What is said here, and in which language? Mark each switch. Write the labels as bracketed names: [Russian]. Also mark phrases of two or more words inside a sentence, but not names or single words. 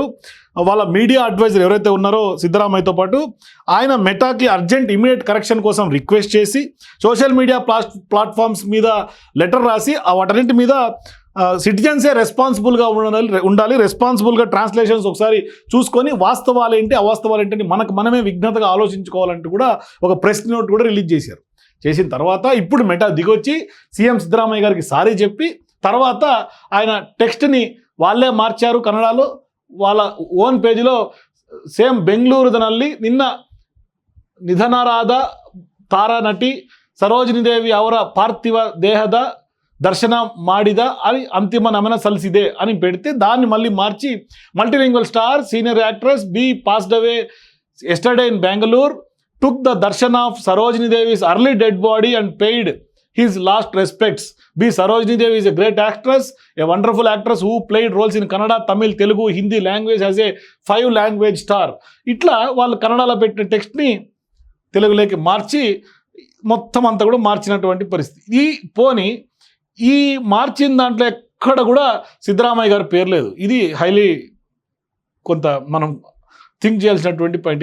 [Telugu] వాళ్ళ [English] media advisor [Telugu] ఎవరైతే ఉన్నారో సిద్ధరామయ్యతో పాటు ఆయన మెటాకి [English] urgent immediate correction [Telugu] కోసం రిక్వెస్ట్ చేసి [English] social media platforms [Telugu] మీద లెటర్ రాసి వాటన్నింటి మీద సిటిజన్సే రెస్పాన్సిబుల్గా ఉండాలి, రెస్పాన్సిబుల్గా ట్రాన్స్లేషన్స్ ఒకసారి చూసుకొని వాస్తవాలేంటి అవాస్తవాలేంటి అని మనమే విఘ్నతగా ఆలోచించుకోవాలంటూ కూడా ఒక [English] press note [Telugu] కూడా రిలీజ్ చేశారు. చేసిన తర్వాత ఇప్పుడు మెటా దిగొచ్చి సీఎం సిద్ధరామయ్య గారికి సారీ చెప్పి తర్వాత ఆయన టెక్స్ట్ని వాళ్ళే మార్చారు కన్నడలో. వాళ్ళ ఓన్ పేజీలో సేమ్ [Kannada] ಬೆಂಗಳೂರಿನಲ್ಲಿ ನಿನ್ನ ನಿಧನರಾದ ತಾರಾ ನಟಿ ಸರೋಜಿನಿ ದೇವಿ ಅವರ ಪಾರ್ಥಿವ ದೇಹದ ದರ್ಶನ ಮಾಡಿದ [Telugu] అని [Kannada] ಅಂತಿಮ ನಮನ ಸಲ್ಸಿದೆ [Telugu] అని పెడితే దాన్ని మళ్ళీ మార్చి [English] multilingual star senior actress be passed away yesterday in Bengaluru took the darshan of Sarojini Devi's early dead body and paid his last respects. B. Sarojini Devi is a great actress, a wonderful actress who played roles in Kannada, Tamil, Telugu, Hindi language as a 5 language star. [Telugu] ఇట్లా వాళ్ళు కన్నడలో పెట్టిన టెక్స్ట్ని తెలుగులోకి మార్చి మొత్తం అంతా కూడా మార్చినటువంటి పరిస్థితి. ఈ మార్చిన దాంట్లో ఎక్కడ కూడా సిద్ధరామయ్య గారి పేరు లేదు. ఇది హైలీ కొంత మనం థింక్ చేయాల్సినటువంటి పాయింట్.